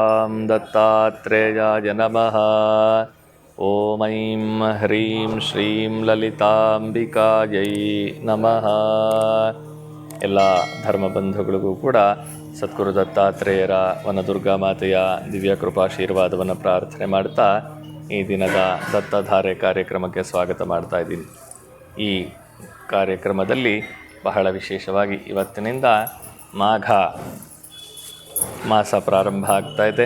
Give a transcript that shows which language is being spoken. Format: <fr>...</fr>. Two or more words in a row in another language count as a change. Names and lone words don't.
<sa>ॐ दत्तात्रेयाय नमः। ॐ ऐं ह्रीं श्रीं ಲಲಿತಾಂಬಿಕಾಯೈ ನಮಃ.</sa> <kn>ಎಲ್ಲ ಧರ್ಮಬಂಧುಗಳಿಗೂ ಕೂಡ ಸದ್ಗುರು ದತ್ತಾತ್ರೇಯರ ವನದುರ್ಗಾ ಮಾತೆಯ ದಿವ್ಯ ಕೃಪಾಶೀರ್ವಾದವನ್ನು ಪ್ರಾರ್ಥನೆ ಮಾಡ್ತಾ ಈ ದಿನದ ದತ್ತಧಾರೆ ಕಾರ್ಯಕ್ರಮಕ್ಕೆ ಸ್ವಾಗತ ಮಾಡ್ತಾ ಇದ್ದೀನಿ. ಈ ಕಾರ್ಯಕ್ರಮದಲ್ಲಿ ಬಹಳ ವಿಶೇಷವಾಗಿ ಇವತ್ತಿನಿಂದ ಮಾಘ ಮಾಸ ಪ್ರಾರಂಭ ಆಗ್ತಾ ಇದೆ.</kn>